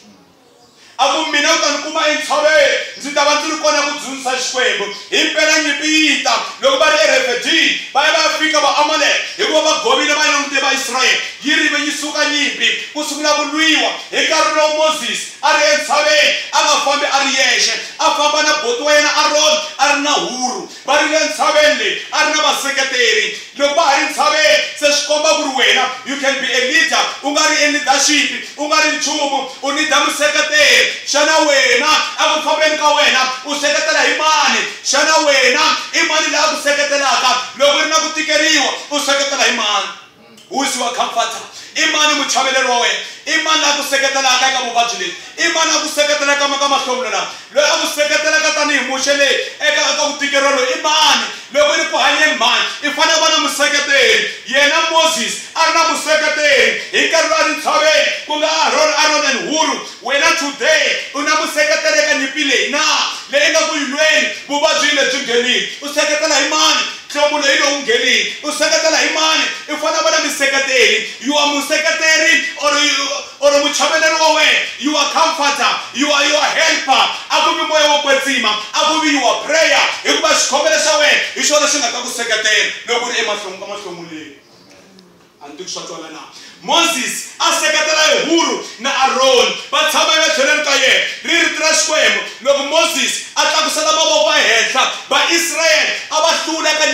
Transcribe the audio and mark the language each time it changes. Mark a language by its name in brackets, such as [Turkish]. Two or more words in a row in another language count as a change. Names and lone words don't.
[Tsonga] aku mina u ta ni kuma entshaveni ndzi ta va ndzi ri kona ku dzunisa xikwembu himpela nyimpi yi ta loko va ri eRefidimi va ya va ya fika va Amalek hikuva va govile va langute va Israyele yi rive yi suka nyimpi ku sungula ku lwiwa hi nkarhi lowu Moses a ri entshaveni a nga fambi a ri yexe a famba na boti wa yena Aron a ri na huru va ri le ntshaveni leyi a ri na vaseketeri loko va ha ri ntshaveni se swi komba ku ri wena [English] you can be a leader [Tsonga] u nga ri [English] in leadership [Tsonga] u nga ri nchumu u nida museketeri xana wena a ku fambeni ka wena u seketela hi mani xana wena i mani laha ku seketelaka loko ri na ku tikeriwa u seketela hi mani [English] who is your comforter [Tsonga] i mani muchaveleri wa wena i mani laha ku seketelaka eka vuvabyi lebyi i mani a ku seketelaka ka mahlomulo lama loyi a ku seketelaka tanihi muxe leyi eka ku tikeriwa loyi i mani loko ri ku hanyeni mani i fanele va na museketeri yena Moses a ri na museketeri hi nkarhi lowu a ri ntshaveni ku nga Aron and Huru wena today u na museketeri eka nyimpi leyi na leyi nga ku yilweni vuvabyi lebyi nghenile u seketela hi mani nhlomulo hi lowu nghenile u seketela hi mani i fanele va na museketeri [English] you are [Tsonga] museketeri or muchaveleri wa wena [English] you are comforter you are your helper [Tsonga] a ku vi moya wo kwetsima a ku vi [English] your prayer [Tsonga] hikuva xikhongelo xa wena hi xona xi nga ta ku seketela loko ri emahlomuleni a ni ti ku swa twala na Moses a seketela hi Huru na Aron va tshama ematlhelweni ka yena ri tirha xikwembu loko Moses a tlakusela mavoko ehenhla va Israyele a va hlula